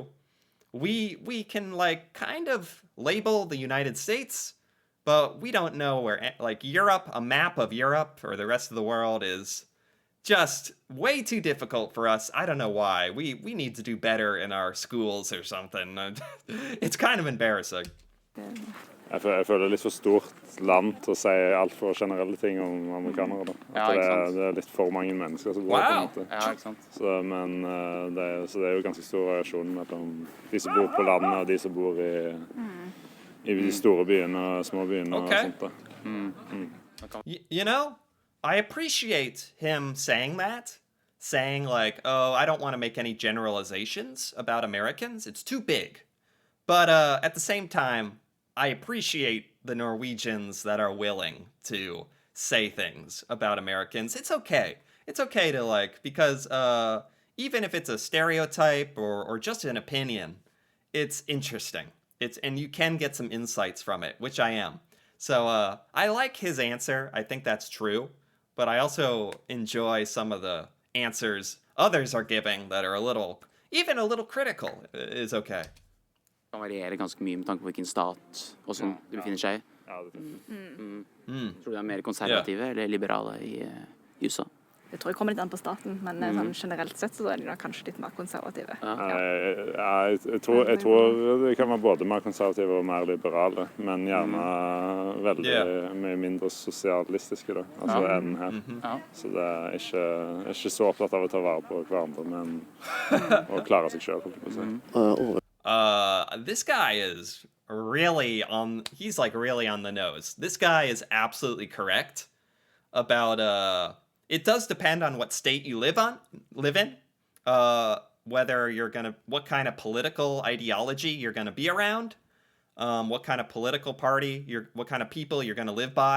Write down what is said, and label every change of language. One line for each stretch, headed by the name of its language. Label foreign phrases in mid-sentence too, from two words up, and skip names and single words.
English: We can like kind of label the United States, but we don't know where, like Europe, a map of Europe or the rest of the world is just way too difficult for us. I don't know why. We need to do better in our schools or something. It's kind of embarrassing.
Norwegian: Jeg føler det er litt for stort land til å si alt for generelle ting om amerikanere. Da. At det er litt for mange mennesker som bor på en måte. Ja, ikke sant. Så det er jo ganske stor variasjon mellom de som bor på landet og de som bor i de store byene og små byene og sånt da.
English: You know, I appreciate him saying that. Saying like, oh, I don't want to make any generalizations about Americans. It's too big. But at the same time, I appreciate the Norwegians that are willing to say things about Americans. It's okay. It's okay to like, because even if it's a stereotype or just an opinion, it's interesting. And you can get some insights from it, which I am. So I like his answer. I think that's true. But I also enjoy some of the answers others are giving that are even a little critical is okay.
Norwegian: Det kan variere ganske mye med tanke på hvilken stat og sånn du befinner seg i. Ja, det Tror du det er mer konservative eller liberale i USA? Jeg tror jeg kommer litt an på staten, men sånn generelt sett så er de da kanskje litt mer konservative. Jeg tror det kan være både mer konservative og mer liberale, men gjerne veldig mye mindre sosialistiske da, altså enn her. Så det er ikke så opptatt av å ta vare på hverandre, men å klare seg selv, holdt jeg på å si.
English: This guy is really he's like really on the nose. This guy is absolutely correct about it does depend on what state you live in, whether what kind of political ideology you're going to be around, what kind of political party, what kind of people you're going to live by.